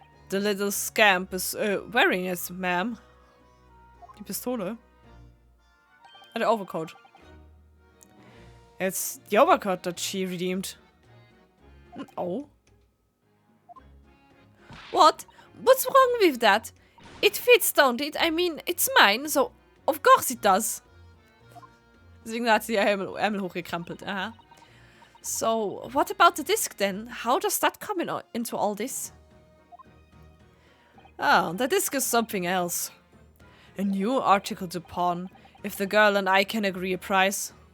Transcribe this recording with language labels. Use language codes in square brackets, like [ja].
[en] The little scamp is wearing it, ma'am. [de] Die Pistole. [en] The overcoat. It's the overcoat that she redeemed. Oh. What? What's wrong with that? It fits, don't it? I mean, it's mine, so of course it does. [de] Deswegen hat sie ihr Ärmel hochgekrampelt. Aha. [en] So, what about the disc then? How does that come into all this? Ah, the disc is something else. A new article to pawn, if the girl and I can agree a price.